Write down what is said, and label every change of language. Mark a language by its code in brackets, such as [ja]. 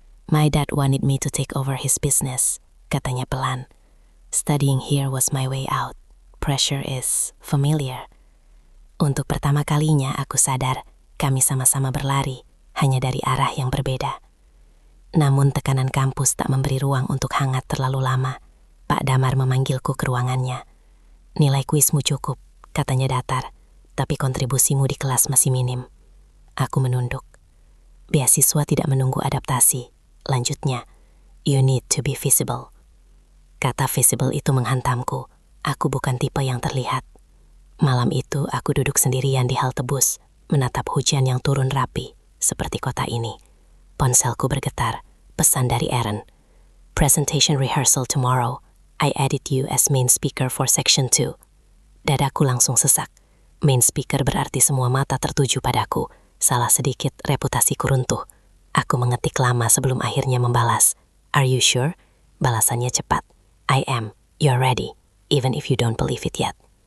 [en] "My dad wanted me to take over his business," [id] katanya pelan. [en] "Studying here was my way out. Pressure is familiar." [id] Untuk pertama kalinya aku sadar kami sama-sama berlari, hanya dari arah yang berbeda. Namun tekanan kampus tak memberi ruang untuk hangat terlalu lama. Pak Damar memanggilku ke ruangannya. "Nilai kuismu cukup," katanya datar, "tapi kontribusimu di kelas masih minim." Aku menunduk. "Beasiswa tidak menunggu adaptasi," lanjutnya. [en] "You need to be visible." [id] Kata visible itu menghantamku. Aku bukan tipe yang terlihat. Malam itu aku duduk sendirian di halte bus, menatap hujan yang turun rapi, seperti kota ini. Ponselku bergetar, pesan dari Aaron. [en] "Presentation rehearsal tomorrow. I added you as main speaker for section 2. [id] Dadaku langsung sesak. Main speaker berarti semua mata tertuju padaku. Salah sedikit, reputasiku runtuh. Aku mengetik lama sebelum akhirnya membalas. [en] "Are you sure?" [id] Balasannya cepat. [en] "I am. You're ready, even if you don't believe it yet."